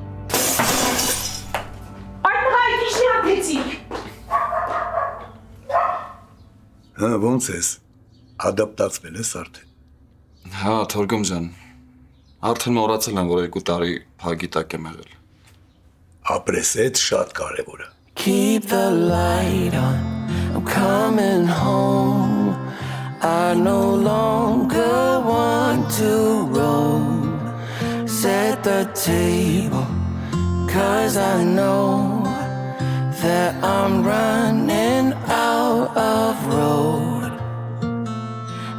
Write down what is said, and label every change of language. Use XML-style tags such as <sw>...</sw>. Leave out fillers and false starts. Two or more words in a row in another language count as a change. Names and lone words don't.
<hy>Հա, ոնց ես, ադապտացվել ես արդեն։ Հա, Թորգոմ ջան, արդեն մոռացել եմ, որ 2 տարի փագի տակ եմ եղել։ Ապրես էդ շատ կարևոր է։</hy> <en>Keep the light on, I'm coming home. I no longer want to roam. Set the table, 'cause I know that I'm running out of road.</en>